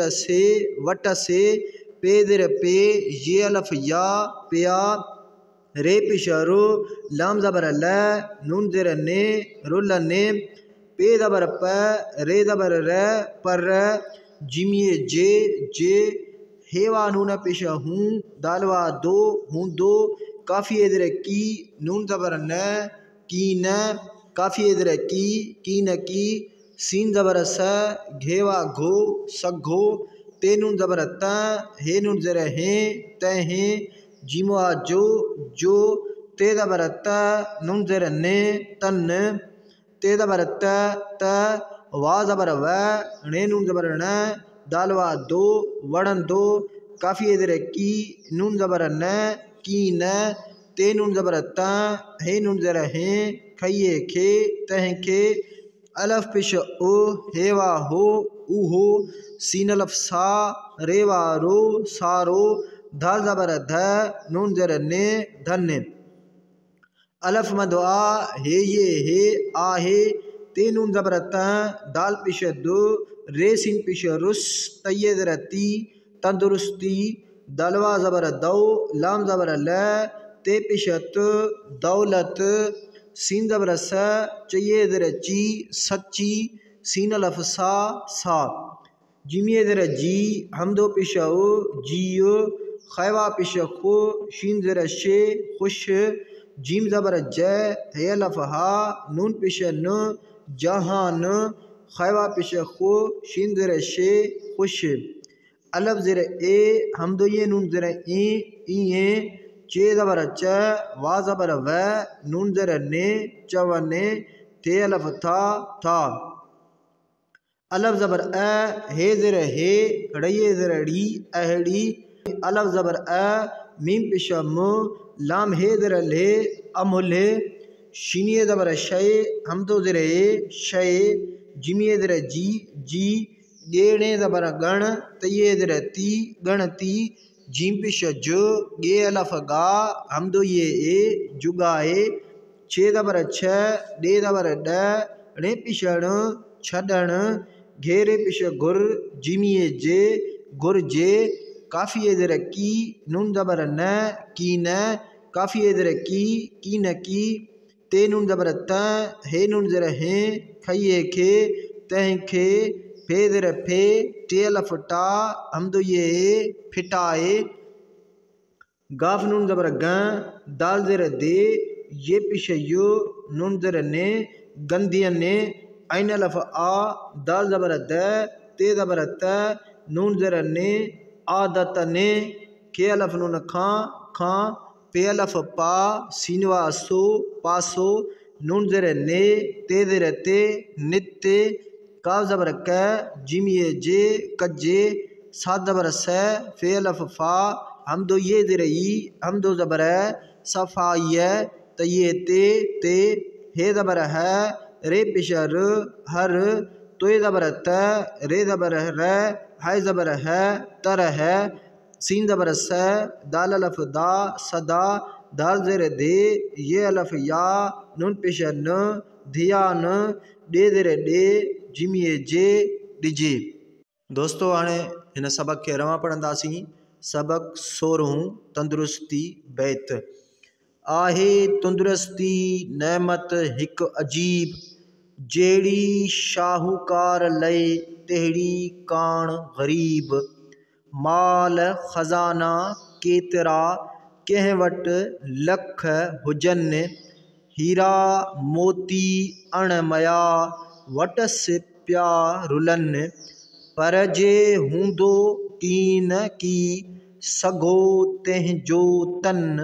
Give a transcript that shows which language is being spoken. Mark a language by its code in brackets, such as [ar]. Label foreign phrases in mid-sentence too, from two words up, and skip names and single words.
[sd] से, वट से, पे ज़र पे, ये अलफ या, पिया, रे पेश रो, लाम ज़बर ल, नून ज़र ने, रुलने, पे ज़बर प, रे ज़बर र, पर, जिमिए जे, जे, हेवा नून पेश हूँ, दालवा दो, हूँ दो, काफिए ज़र की, नून ज़बर न, की न, काफिए ज़र की न की, सीन ज़बर स, घेवा घो, सघो, ते नून ज़बर त, हे नून ज़र हे, तहें, जीमवा जो, जो, ते ज़बर त, नून ज़र ने, तन, ते ज़बर त, वा ज़बर व, णे नून ज़बर न, दालवा दो, वड़न दो, काफिए ज़र की, नून ज़बर न, की न, ते नून ज़बर त, हे नून ज़र हे, खइए खे, तहें के, अलफ पेश ओ, हेवा हो, ऊहो, सीन अलफ सा, रेवा रो, सारो, धाल ज़बर ध, नून ज़र ने, धन्य। अलफ मद आ, हे ये हे, आहे, ते नून ज़बर त, दाल पेश दो, रे सीन पेश रुस, तये ज़र ती, तंदुरुस्ती, दलवा ज़बर दो, लाम ज़बर ल, ते पेश त, दौलत, सीन ज़बर स, चये ज़र ची, सच्ची, सीन अलफ सा, सा, जिमिए ज़र जी, हमदो पेश ओ, जियो, खैवा पेश खो, शीन ज़र शे, खुश, जीम ज़बर ज, हे अलफ हा, नून पेश न, जहान, खैवा पेश खो, शीन ज़र शे, खुश, अलफ ज़र ए, हमदो ये नून ज़र ई, इए, चे ज़बर च, वा ज़बर व, नून ज़र ने, चवने, ते अलफ था, था, अलफ ज़बर अ, हे ज़र हे, रये ज़र ड़ी, अहड़ी, अलफ ज़बर अ, मीम पेश म, लाम हे ज़र ले, अमुले, शीनिए ज़बर शय, हमदो ज़र ए, शय, जिमिए ज़र जी, जी, गेणे ज़बर गण, तये ज़र ती, गणती, जीम पेश जो, गे अलफ गा, हमदो ये ए, जुगाए, छे ज़बर छ, डे ज़बर ड, णे पेश ण, छडण, घेरे पेश गुर, जिमिए जे, घुरिजे काफ़ी ज़ेर की नून ज़बर न की न काफ़ी ज़ेर की न की ते नून ज़बर त हे नून ज़ेर हें खइए खे तंहिंखे फे ज़ेर फे टे अलफ टा हमदो ये फिटाए गाफ नून ज़बर ग दाल ज़ेर दे ये पिश यो नून ज़ेर ने गंदियन ने ऐन अलफ आ दाल ज़बर द ते ज़बर त नून ज़ेर ने आदत ने के अलफ नून खां पे अलफ पा सीनवा सो पासो नून ज़ेर ने ते ज़ेर ते नित्य काफ ज़बर क जिमिए जे कजे सात ज़बर स फे अलफ फा हमदो ये ज़ेर ई हमदो ज़बर सफ़ाइय त ये ते हे ज़बर है रे पिशर हर तोय ज़बर त रे ज़बर र है ज़बर है तर है सीन ज़बर स दाल अलफ दा सदा दाल ज़ेर दे ये अलफ या नून पिशर न धिया न डे ज़ेर डे जिमिए जे डिजे। दोस्तों हाणे हिन सबक खे रवां पढ़ंदासीं। सबक 16 तंदुरुस्ती बैत। आहे तंदुरुस्ती नेमत हिक अजीब जेड़ी शाहूकार लय तेहड़ी कान गरीब माल खजाना केतरा कंहिं वटि लख हुजन हीरा मोती अणमया वटस प्या रुलन पर जे हूंदो कीन की सघो तंहिंजो तन